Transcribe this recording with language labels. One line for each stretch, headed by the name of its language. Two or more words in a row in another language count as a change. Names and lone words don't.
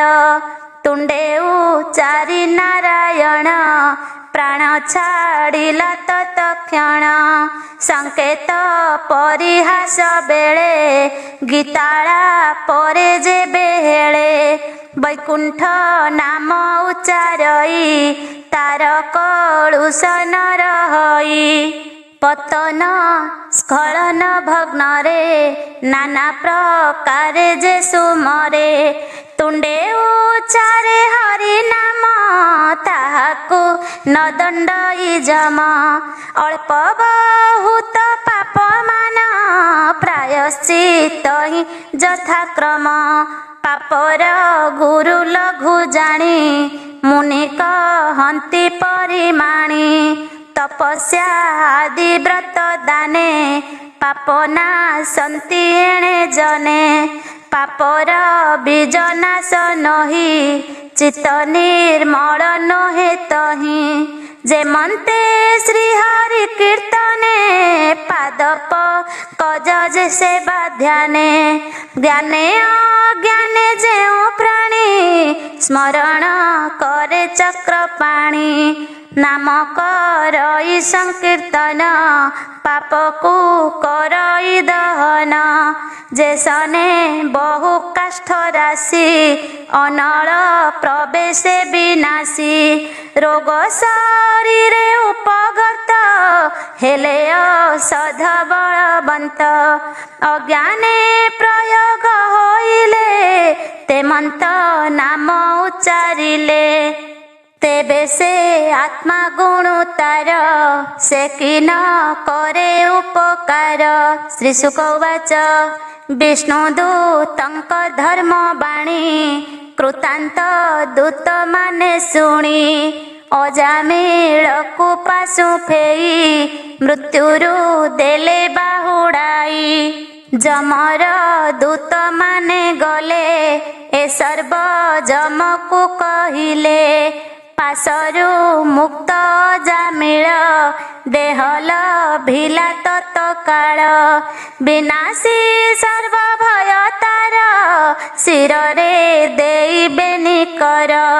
Odia: ତୁଣ୍ଡେ ଉଚାରି ନାରାୟଣ ପ୍ରାଣ ଛାଡ଼ିଲା ତତ୍କ୍ଷଣ ସଙ୍କେତ ପରିହାସ ବେଳେ ଗୀତାଳା ପରେ ଯେ ବେହେଳେ ବୈକୁଣ୍ଠ ନାମ ଉଚ୍ଚାରଇ ତାର କଳୁଷ ନ ରହଇ ପତନ ସ୍ଖଳନ ଭଗ୍ନରେ ନାନା ପ୍ରକାରେ ଯେ ସୁମରେ ତୁଣ୍ଡେ ଉଚ୍ଚାରେ ହରି ନାମ ତାହାକୁ ନ ଦଣ୍ଡଇ ଯମ ଅଳ୍ପ ବହୁତ ପାପ ମାନ ପ୍ରାୟଶ୍ଚିତ ହି ଯଥାକ୍ରମ ପାପର ଗୁରୁ ଲଘୁ ଜାଣି ମୁନି କହନ୍ତି ପରିମାଣି ତପସ୍ୟା ଆଦି ବ୍ରତ ଦାନେ ପାପନା ସନ୍ତି ଏଣେ ଜନେ ପାପର ବୀଜ ନାଶ ନହି ଚିତ୍ତ ନିର୍ମଳ ନହେ ତହି ଯେ ମନ୍ତେ ଶ୍ରୀ ହରି କୀର୍ତ୍ତନେ ପାଦପ କଜ ଯେ ସେବା ଧ୍ୟାନେ ଜ୍ଞାନେ ଅଜ୍ଞାନେ ଯେଉଁ ପ୍ରାଣୀ ସ୍ମରଣ କରେ ଚକ୍ର ପାଣି ନାମ କରଇ ସଙ୍କୀର୍ତ୍ତନ ପାପ କୋ କରଇ ଦହନ ଯେ ସନେ ବହୁ କାଷ୍ଠ ରାଶି ଅନଳ ପ୍ରବେଶ ବିନାଶୀ ରୋଗ ଶରୀରେ ଉପଗତ ହେଲେ ଅସଧ ବଳବନ୍ତ ଅଜ୍ଞାନେ ପ୍ରୟୋଗ ହୋଇଲେ ତେ ମନ୍ତ ନାମ ଉଚ୍ଚାରିଲେ ତେବେ ସେ ଆତ୍ମା ଗୁଣ ତାର ସେ କି ନ କରେ ଉପକାର। ଶ୍ରୀ ଶୁକ ଉବାଚ ବିଷ୍ଣୁଦୂତଙ୍କ ଧର୍ମ ବାଣୀ କୃତାନ୍ତ ଦୂତ ମାନେ ଶୁଣି ଅଜାମିଳ କୋ ପାଶୁ ଫେଇ ମୃତ୍ୟୁରୁ ଦେଲେ ବାହୁଡ଼ାଇ ଯମର ଦୂତ ମାନେ ଗଲେ ଏ ସର୍ବ ଯମ କୋ କହିଲେ ପାସରୁ ମୁକ୍ତ ଜାମିଳ ଦେହଳ ଭିଲା ତତ୍କାଳ ବିନାଶୀ ସର୍ବ ଭୟ ତାର ଶିରେ ଦେଇବେ ନିକର